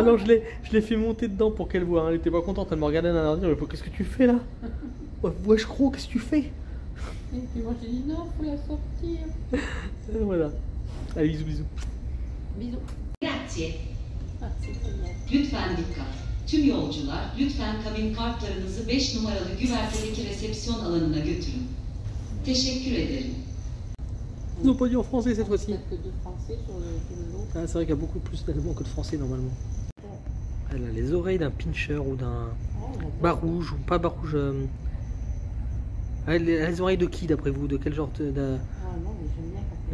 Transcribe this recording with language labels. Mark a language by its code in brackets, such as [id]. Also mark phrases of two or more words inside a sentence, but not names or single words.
[fr] Alors je l'ai fait monter dedans pour qu'elle voit. Hein. Elle était pas contente, elle me regardait d'un air de dire mais qu'est-ce que tu fais là? Ouais, je crois, qu'est-ce que tu fais? Et puis moi j'ai dit non, faut la sortir. Voilà. Allez, bisous. Bisous. Grazie. Ah, c'est génial. [tr] Lütfen dikkat. Tüm yolcular lütfen kabin kartlarınızı 5 numaralı güvertedeki resepsiyon alanına götürün. Teşekkür ederim. [fr] Ils n'ont pas dit en français cette fois-ci. Peut-être que de français sur le lot. Ah, c'est vrai qu'il y a beaucoup plus d'allemands que de français normalement. Elle a les oreilles d'un pincher ou d'un barouge, ou pas barouge. Elle a les oreilles de qui d'après vous? De quel genre Ah non, mais j'aime bien quand